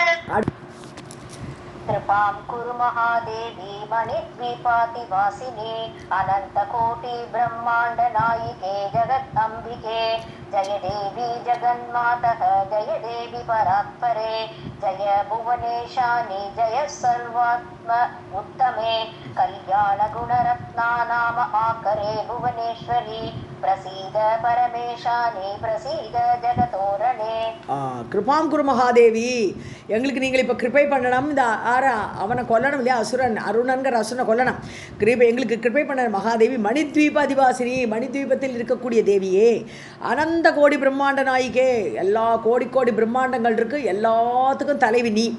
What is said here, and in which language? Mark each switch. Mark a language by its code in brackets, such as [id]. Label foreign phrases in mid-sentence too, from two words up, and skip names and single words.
[sa] कृपां कुरु महादेवी मणिद्वीपातिवासिनी अनन्तकोटि ब्रह्माण्डनायिके जगदम्बिके जय देवी जगन्मातः जय देवी परात्परे जय भुवनेशानि जय सर्वात्म उत्तमे कल्याणगुणरत्नानाम आकरे भुवनेश्वरी प्रसीद परमेशानि प्रसीद जगतोरणे. कृपां कुरु महादेवी, [ta] எங்களுக்கு நீங்கள் இப்போ கிருபை பண்ணணும். இந்த அவனை கொல்லணும் இல்லையா, அசுரன் அருணன்கிற அசுரனை கொல்லணும். எங்களுக்கு கிருபை பண்ண மகாதேவி. [sa] मणिद्वीप अधिवासिनी, [ta] மணித்வீபத்தில் இருக்கக்கூடிய தேவியே. [sa] अनन्त कोटि ब्रह्माण्ड नायिके, [ta] எல்லா கோடி கோடி பிரம்மாண்டங்கள் இருக்குது, எல்லாத்துக்கும் தலைவி நீ.